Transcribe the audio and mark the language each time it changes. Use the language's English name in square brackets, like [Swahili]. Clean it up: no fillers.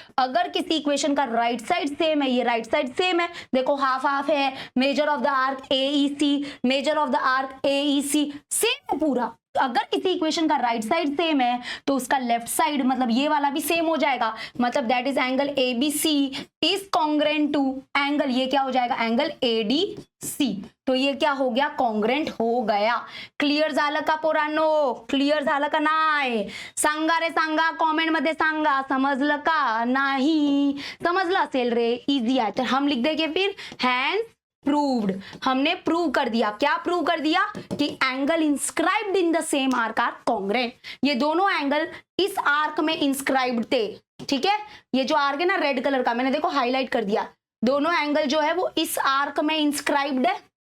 [Hindi] अगर किसी इक्वेशन का राइट साइड सेम है, ये राइट साइड सेम है, देखो हाफ हाफ है, [English] major of the arc AEC, [Hindi] measure of the arc AEC same है पूरा। अगर किसी इक्वेशन का राइट साइड सेम है तो उसका लेफ्ट साइड मतलब ये वाला भी सेम हो जाएगा, मतलब [English] that is angle ABC is congruent to angle, [Hindi] ये क्या हो जाएगा, एंगल ADC। तो ये क्या हो गया, कॉन्ग्रेंट हो गया। [Marathi] क्लियर झालं का पोरांनो, क्लियर झालं का नाही, सांगा रे सांगा, कमेंट मध्ये सांगा समजलं का नाही, समजलं असेल रे, इजी आहे। [Hindi] तर हम लिख देंगे फिर [English] hence proved, [Hindi] हमने प्रूव कर दिया। क्या प्रूव कर दिया कि [English] angle inscribed in the same arc are congruent, [Hindi] ये दोनों एंगल इस आर्क में इंस्क्राइब्ड थे, ठीक है। ये जो आर्क है ना रेड कलर का, मैंने देखो हाईलाइट कर दिया, दोनों एंगल जो है वो इस आर्क में इंस्क्राइब्ड है।